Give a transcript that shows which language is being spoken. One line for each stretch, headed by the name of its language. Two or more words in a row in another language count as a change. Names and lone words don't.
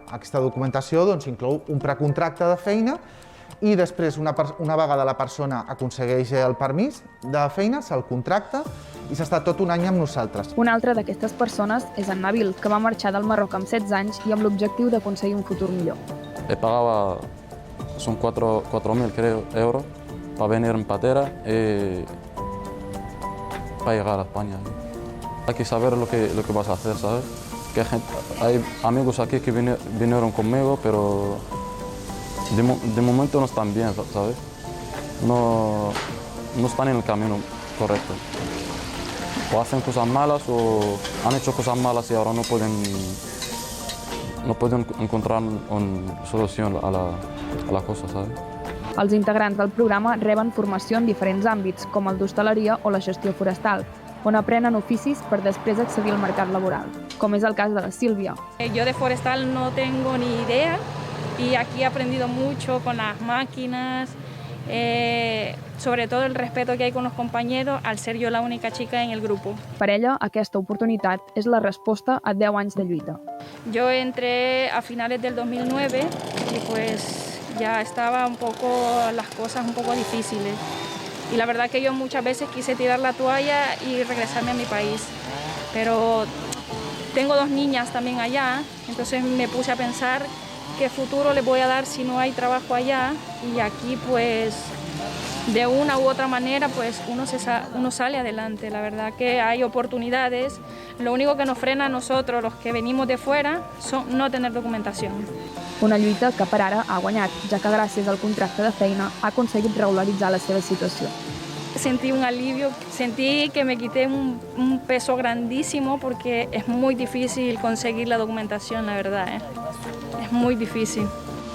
Catalan: Aquesta documentació inclou un precontracte de feina i després, una vegada la persona aconsegueix el permís de feina, se'l contracta i s'està tot un any amb nosaltres. Una altra d'aquestes persones és en Nabil, que va marxar del Marroc amb 16 anys i amb l'objectiu d'aconseguir un futur millor.
Spanish: Pagaba, son 4.000 creo, euros para venir en patera y para llegar a España. Hay que saber lo que vas a hacer, ¿sabes? Hay amigos aquí que vinieron conmigo, pero de momento no están bien, ¿sabes? No están en el camino correcto. O hacen cosas malas o han hecho cosas malas y ahora no pueden encontrar una solución a la cosa, ¿sabes?
Catalan: Els integrants del programa reben formació en diferents àmbits, com el d'hostaleria o la gestió forestal, on aprenen oficis per després accedir al mercat laboral, com és el cas de la Sílvia.
Spanish: Yo de forestal no tengo ni idea y aquí he aprendido mucho con las máquinas, sobre todo el respeto que hay con los compañeros al ser yo la única chica en el grupo.
Catalan: Per ella, aquesta oportunitat és la resposta a 10 anys de lluita.
Spanish: Yo entré a finales del 2009 y pues ya estaba las cosas un poco difíciles. Y la verdad que yo muchas veces quise tirar la toalla y regresarme a mi país. Pero tengo 2 niñas también allá, entonces me puse a pensar qué futuro les voy a dar si no hay trabajo allá. Y aquí pues de una u otra manera pues uno sale adelante. La verdad que hay oportunidades. Lo único que nos frena a nosotros, los que venimos de fuera, son no tener documentación.
Catalan: Una lluita que per ara ha guanyat, ja que gràcies al contracte de feina ha aconseguit regularitzar la seva situació.
Spanish: Sentí un alivio, sentí que me quité un peso grandísimo porque es muy difícil conseguir la documentación, la verdad, Es muy difícil.